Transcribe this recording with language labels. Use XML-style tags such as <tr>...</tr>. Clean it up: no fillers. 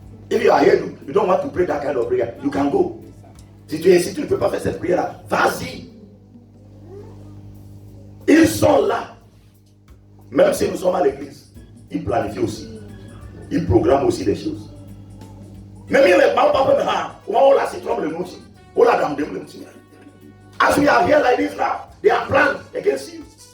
<en>If you are here, you don't want to pray that kind of prayer, you can go.</en> <fr>Si tu ne peux pas faire cette prière-là, vas-y. Ils sont là. Même si nous sommes à l'église, ils planifient aussi. Ils programment aussi des choses. Même les</fr> <en>as we are here like this now, they are planned against you.</en>